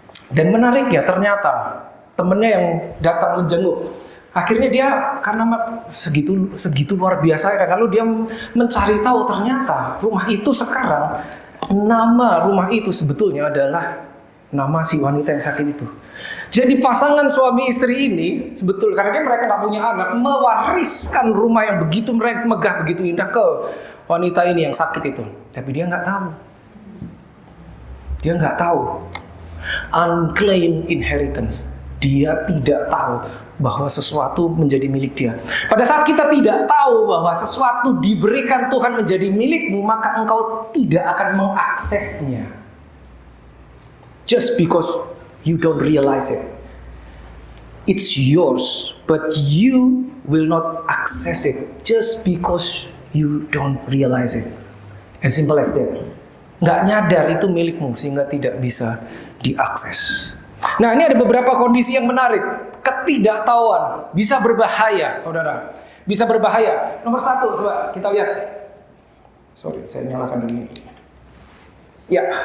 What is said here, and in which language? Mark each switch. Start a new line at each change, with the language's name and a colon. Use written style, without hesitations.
Indonesian: Dan menarik ya, ternyata temennya yang datang menjenguk, akhirnya dia karena segitu luar biasa ya, lalu dia mencari tahu ternyata rumah itu sekarang, nama rumah itu sebetulnya adalah nama si wanita yang sakit itu. Jadi pasangan suami istri ini sebetulnya karena mereka nggak punya anak, mewariskan rumah yang begitu megah, begitu indah ke wanita ini yang sakit itu. Tapi dia nggak tahu. Dia nggak tahu.
English: Unclaimed inheritance.
Indonesian: Dia tidak tahu bahwa sesuatu menjadi milik dia. Pada saat kita tidak tahu bahwa sesuatu diberikan Tuhan menjadi milikmu, maka engkau tidak akan mengaksesnya.
English: Just because you don't realize it. It's yours, but you will not access it just because you don't realize it. As simple as that.
Indonesian: Nggak nyadar itu milikmu sehingga tidak bisa diakses. Nah, ini ada beberapa kondisi yang menarik. Ketidaktahuan bisa berbahaya, saudara. Bisa berbahaya. Nomor satu, coba kita lihat. Sorry, saya nyalakan dulu. Ya.